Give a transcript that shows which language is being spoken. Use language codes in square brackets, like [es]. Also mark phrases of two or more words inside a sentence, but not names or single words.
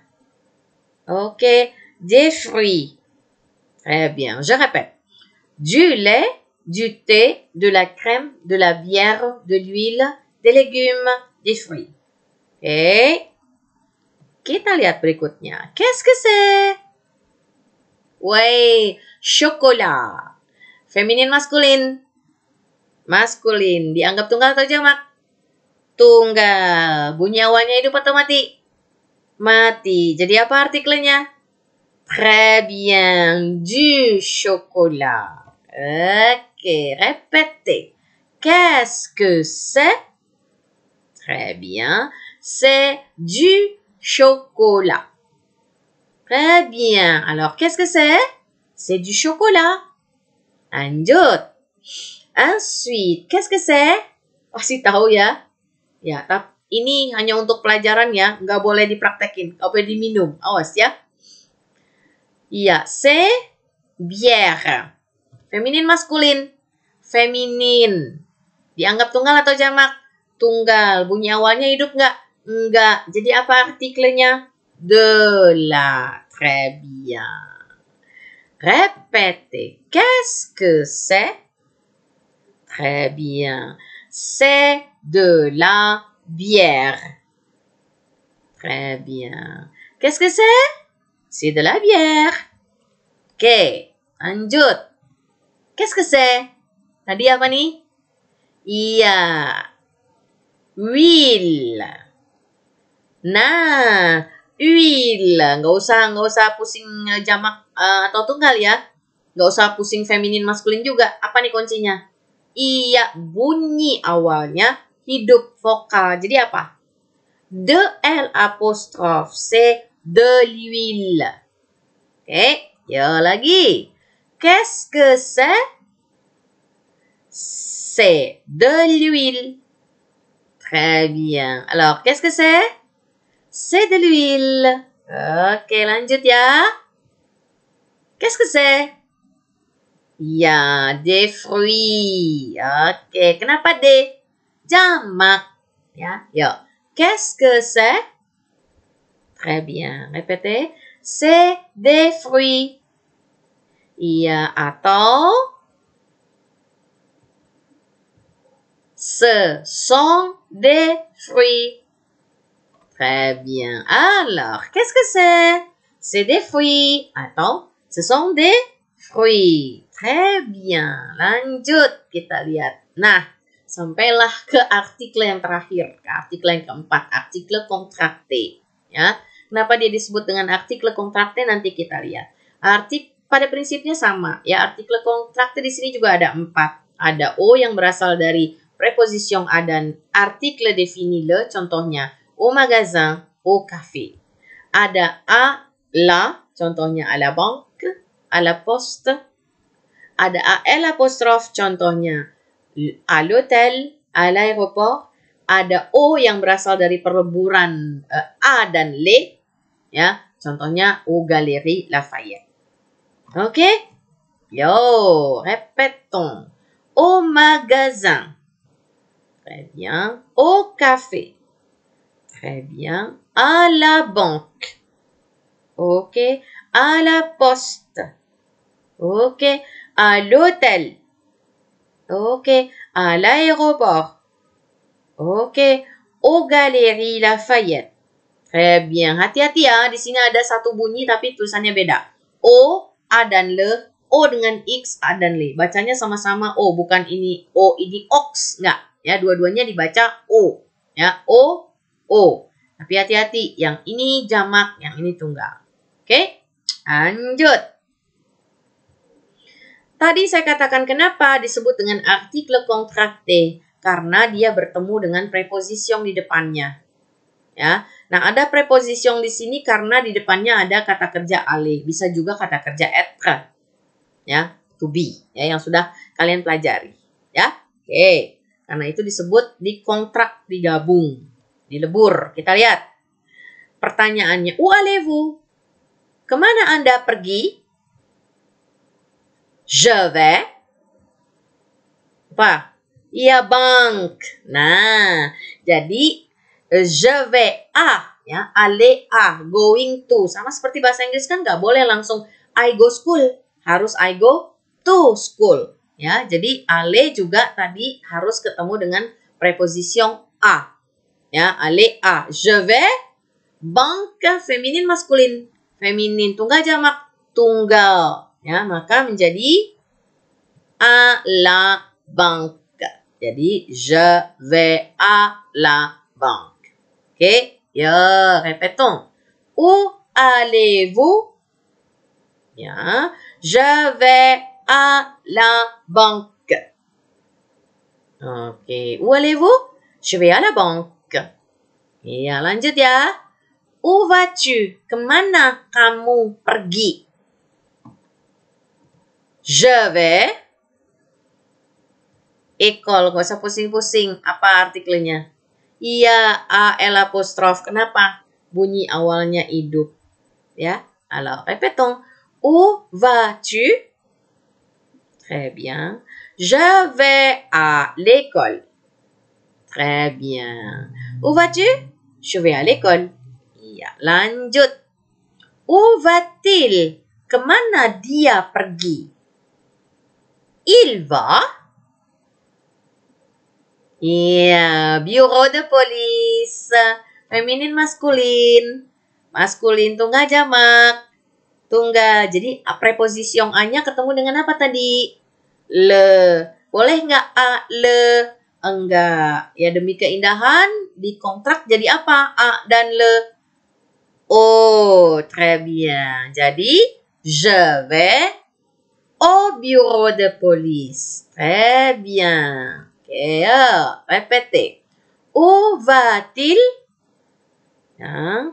[fr] Ok. Des fruits. Très bien. Je répète. Du lait. Du thé, de la crème, de la bière, de l'huile, des légumes, des fruits. [id] Oke. Kita lihat berikutnya. [fr] Qu'est-ce que c'est? Wey, chocolat. [id] Feminin maskulin. Maskulin. Dianggap tunggal atau jamak? Tunggal. Bunyi awalnya hidup atau mati? Mati. Jadi apa artikelnya? [fr] Très bien. Du chocolat. Oke, répétez. Qu'est-ce que c'est? Très bien. C'est du chocolat. Très bien. Alors, qu'est-ce que c'est? C'est du chocolat. Lanjut. Ensuite, qu'est-ce que c'est? [id] Pasti tahu ya. Ya, tapi ini hanya untuk pelajaran ya. Nggak boleh dipraktekin. Nggak boleh diminum. Awas ya. Iya, [fr] c'est bière. [id] Feminin maskulin. Feminin. Dianggap tunggal atau jamak? Tunggal. Bunyi awalnya hidup nggak? Enggak. Jadi apa artikelnya? [fr] De la. Très bien. Répétez. Qu'est-ce que c'est? Très bien. C'est de la bière. Très bien. Qu'est-ce que c'est? C'est de la bière. [id] Oke, lanjut. [fr] Qu'est-ce que c'est? [id] Tadi apa nih? Iya. Huile. Nah, huile. Nggak usah pusing jamak atau tunggal ya. Nggak usah pusing feminin maskulin juga. Apa nih kuncinya? Iya, bunyi awalnya hidup vokal. Jadi apa? [fr] De L apostrophe C, de l'huile. [id] Oke, ya lagi. [fr] Qu'est-ce que c'est? C'est de l'huile. Très bien. Alors, qu'est-ce que c'est? C'est de l'huile. [id] Oke, lanjut ya. [fr] Qu'est-ce que c'est? Ya, des fruits. [id] Oke, kenapa des? Jamak. Ya, yuk. [fr] Qu'est-ce que c'est? Très bien. Répétez. C'est des fruits. [id] Iya, atau [fr] ce sont des fruits. Très bien. Alors, qu'est-ce que c'est? C'est des fruits. Atau ce sont des fruits. Très bien. [id] Lanjut kita lihat. Nah, sampailah ke artikel yang terakhir, ke artikel yang keempat, artikel kontrakte. Ya, kenapa dia disebut dengan artikel kontrakte nanti kita lihat. Pada prinsipnya sama. Ya, artikel kontrakte di sini juga ada 4. Ada O yang berasal dari preposition a dan [fr] article défini [id] le, contohnya [fr] au magasin, au café. [id] Ada a, la, contohnya [fr] à la banque, à la poste. [id] Ada a l apostrophe, contohnya [fr] à l'hôtel, à l'aéroport. [id] Ada o yang berasal dari perleburan a dan le, ya, contohnya [fr] au Galeries Lafayette. Oke? Yo, répétons. Au magasin. Très bien. Au café. Très bien. À la banque. Ok. À la poste. Ok. À l'hôtel. Ok. À l'aéroport. Ok. Aux Galeries Lafayette. Très bien. [id] Hati-hati ya. Di sini ada satu bunyi tapi tulisannya beda. O, A dan le. O dengan X, A dan le. Bacanya sama-sama O. Bukan ini O, ini Ox. Enggak. Ya, dua-duanya dibaca O. Ya, O, O. Tapi hati-hati. Yang ini jamak, yang ini tunggal. Oke? Lanjut. Tadi saya katakan kenapa disebut dengan artikel kontrakte. Karena dia bertemu dengan preposition di depannya. Ya. Nah, ada preposition di sini karena di depannya ada kata kerja aller. Bisa juga kata kerja être. Ya, [en] to be. [id] Ya, yang sudah kalian pelajari. Ya. Oke. Karena itu disebut dikontrak, digabung, dilebur. Kita lihat. Pertanyaannya, [fr] où allez-vous? [id] Kemana Anda pergi? [fr] Je vais. [id] Apa? Iya, bank. Nah, jadi [fr] je vais à, ya, aller à, [en] going to. [id] Sama seperti bahasa Inggris kan nggak boleh langsung [en] I go school. Harus I go to school. [id] Ya, jadi aller juga tadi harus ketemu dengan preposition à. [fr] Ya, aller à. Je vais, banque, [id] feminin maskulin. Feminin tunggal jamak, tunggal. Ya, maka menjadi [fr] à la banque. Jadi je vais à la banque. [id] Oke, ya, [fr] répétons. Où allez-vous? Ya, je vais à la banque. Oke, où allez-vous? Je vais à la banque. [id] Ya, lanjut ya. [fr] Où vas-tu? [id] Kemana kamu pergi? [fr] Je vais. École, [id] gak usah pusing-pusing. Apa artikelnya? Iya, A, L apostrof. Kenapa? Bunyi awalnya hidup. Ya, [fr] alors répétons. Où vas-tu? Très bien. Je vais à l'école. Très bien. Où vas-tu? Je vais à l'école. [id] Iya, lanjut. [fr] Où va-t-il? [id] Kemana dia pergi? [fr] Il va. Iya, bureau de police. [id] Feminin maskulin. Maskulin tunggal jamak. Tunggal. Jadi preposisi yang A-nya ketemu dengan apa tadi? Le. Boleh nggak A, le? Enggak. Ya demi keindahan, di kontrak jadi apa? [fr] A dan le. Oh, très bien. Jadi, je vais au bureau de police. Très bien. Oke, répétez. Où va-t-il? Ya.